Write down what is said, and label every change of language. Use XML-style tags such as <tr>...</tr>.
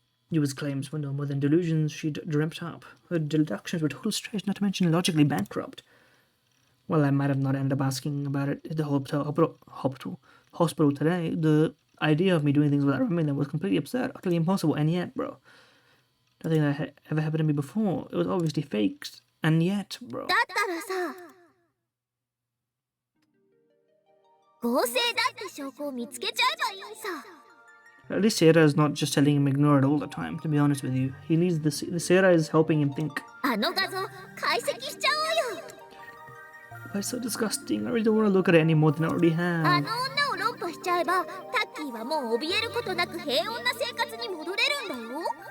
<en>Yua's claims were no more than delusions she'd dreamt up. Her deductions were total strange, not to mention logically bankrupt. Well, I might have not ended up asking about it at the hospital today. The idea of me doing things without remembering them was completely absurd, utterly impossible, and yet, bro. Nothing that had ever happened to me before. It was obviously faked, and yet, bro.</en> <ja>だったらさ、合成だって証拠を見つけちゃえばいいさ。</ja> <en>At least Sierra is not just telling him ignore it all the time, to be honest with you. He needs the Sierra is helping him think.</en> <ja>あの画像解析しちゃおうよ。</ja> <en>That's so disgusting. I really don't want to look at it any more than I already</en> <ja>あ</ja> <en>have.</en> <ja>の女を論破しちゃえば、タッキーはもう怯えることなく平穏な生活に戻れるんだよ。</ja>